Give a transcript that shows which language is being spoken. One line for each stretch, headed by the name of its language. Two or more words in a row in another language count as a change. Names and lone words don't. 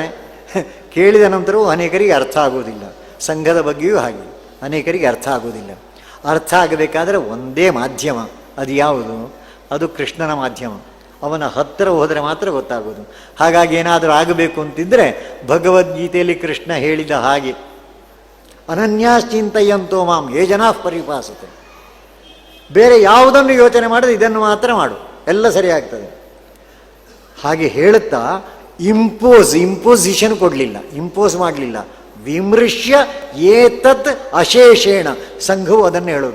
Kannada: ಕೇಳಿದ ನಂತರವೂ ಅನೇಕರಿಗೆ ಅರ್ಥ ಆಗೋದಿಲ್ಲ. ಸಂಘದ ಬಗ್ಗೆಯೂ ಹಾಗೆ ಅನೇಕರಿಗೆ ಅರ್ಥ ಆಗೋದಿಲ್ಲ. ಅರ್ಥ ಆಗಬೇಕಾದ್ರೆ ಒಂದೇ ಮಾಧ್ಯಮ, ಅದು ಯಾವುದು? ಅದು ಕೃಷ್ಣನ ಮಾಧ್ಯಮ. ಅವನ ಹತ್ತಿರ ಹೋದರೆ ಮಾತ್ರ ಗೊತ್ತಾಗೋದು. ಹಾಗಾಗಿ ಏನಾದರೂ ಆಗಬೇಕು ಅಂತಿದ್ದರೆ ಭಗವದ್ಗೀತೆಯಲ್ಲಿ ಕೃಷ್ಣ ಹೇಳಿದ ಹಾಗೆ
Sanskrit: ಅನನ್ಯಾಶ್ಚಿಂತಯಂತೋ ಮಾಂ ಯೇ ಜನಾ ಪರಿಪಾಸತೆ.
Kannada: ಬೇರೆ ಯಾವುದನ್ನು ಯೋಚನೆ ಮಾಡದೆ ಇದನ್ನು ಮಾತ್ರ ಮಾಡು, ಎಲ್ಲ ಸರಿಯಾಗ್ತದೆ. ಹಾಗೆ ಹೇಳುತ್ತಾ ಇಂಪೋಸಿಷನ್ ಕೊಡಲಿಲ್ಲ, ಇಂಪೋಸ್ ಮಾಡಲಿಲ್ಲ.
Sanskrit: ವಿಮೃಶ್ಯ ಏತತ್ ಅಶೇಷೇಣ,
Kannada: ಸಂಘವು ಅದನ್ನು ಹೇಳೋದು.